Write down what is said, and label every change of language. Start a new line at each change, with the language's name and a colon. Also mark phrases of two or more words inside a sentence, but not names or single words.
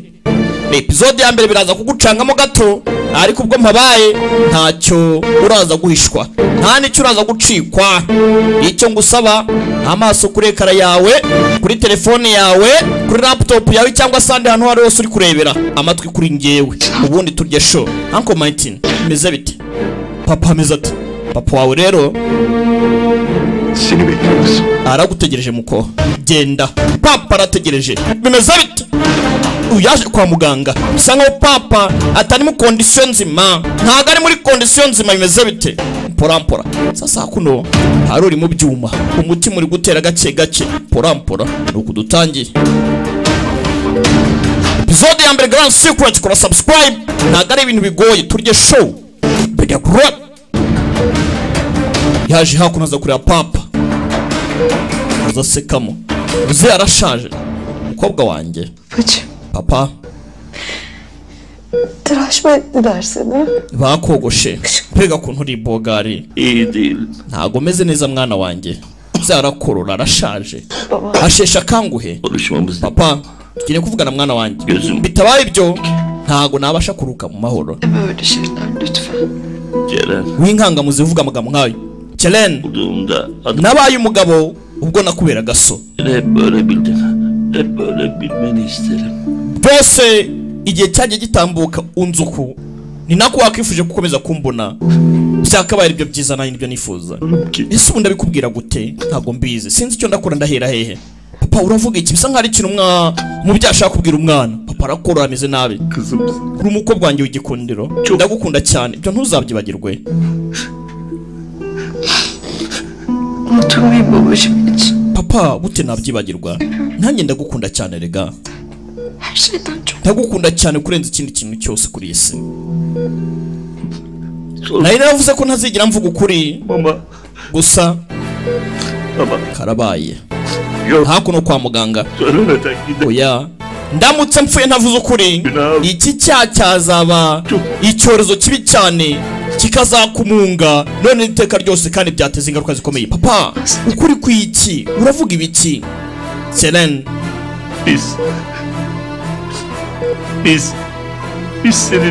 Kinyarwanda: Episode ya mbere biraza kugucangamo gato, ariko ubwo mpabaye ntacyo uraza guhishwa, nta nicyo uraza gucikwa. Icyo ngusaba amaso kuri ekara yawe, kuri telefone yawe, kuri laptop yawe cyangwa sande hano hari hose uri kurebera, amatwi kuri ngewe. Ubundi turye show. Uncle Martin meze bite? Papa meze ati? Papa wawe rero
Turkish: seni bekliyoruz.
Kinyarwanda: Aragutegereje muko. Genda. Papa arategereje. Bimeze bite? Uyaje kwa muganga. Bisa nkaho papa atari mu condition nzima. Ntago ari muri condition nzima. Bimeze bite? Porampora. Sasa kuno hari uri mu byuma. Umutima uri gutera gake gake. Porampora. Nuko dutangiye. Episode ya mbere Grand Secret, kora subscribe. Ntago ari ibintu bigoye. Turye show. Bega grot. Yaje hakuno aza kureba papa. Azasekamo. Uze arashaje. Mukobwa wanjye. Papa.
Turkish: Tıraş mı ettiler seni?
Kinyarwanda: Bakogoshe. Pega kuntu uri bogari.
Turkish: İyi değil.
Kinyarwanda: Ntago meze neza mwana wanjye. zarakorora arashaje
Turkish: Baba.
Kinyarwanda: ashesha kanguhe
Turkish: Konuşmamız
Kinyarwanda: papa tugiye kuvugana mwana wanjye
Turkish: Gözüm.
Kinyarwanda: bitabaye ibyo ntago nabasha kuruka mu mahoro
Turkish: Deme öyle şeyler lütfen. Ceren
Kinyarwanda: w'inkangamuzi uvuga amagambo nkayo Celen
Turkish: bulduğumda adım
Kinyarwanda: nabaye umugabo ubwo nakuberaga so
Turkish: hep böyle bildin. Hep böyle bilmeni isterim.
Kinyarwanda: byose igihe cyagiye gitambuka unzuku ni nako wakwifuje gukomeza kumbona byakabaye ibyo byiza nanjye nibyo nifuza ese ubu ndabikubwira gute ntabwo mbizi sinzi icyo ndakora ndahera hehe papa uravuga iki bisa nkaho ari ikintu umubyeyi ashaka kubwira umwana papa arakora ameze nabi
Turkish: Kızımsın.
Kinyarwanda: uri umukobwa wanjye w'igikundiro ndagukunda cyane ibyo ntuzabyibagirwe
Turkish: Unutmayın babacığım hiç.
Kinyarwanda: papa bute nabyibagirwa nanjye ndagukunda cyane rega
Turkish: Her şeyden çok.
Kinyarwanda: ndagukunda cyane kurenza ikindi kintu cyose kuri iyi si
Turkish: Sonra
Kinyarwanda: nari naravuze ko ntazigera mvuga ukuri
Turkish: ama
Kinyarwanda: gusa
Turkish: ama
Kinyarwanda: karabaye
Turkish: yok
Kinyarwanda: hakuno kwa muganga
Turkish: söylemeden gidelim.
Kinyarwanda: oya ndamutse mpfuye ntavuze ukuri iki cyaha cyazaba icyorezo kibi cyane kikazakumunga none iteka ryose kandi byateza ingaruka zikomeye papa ukuri kw'iki uravuga ibiki Selen
Turkish: Biz senin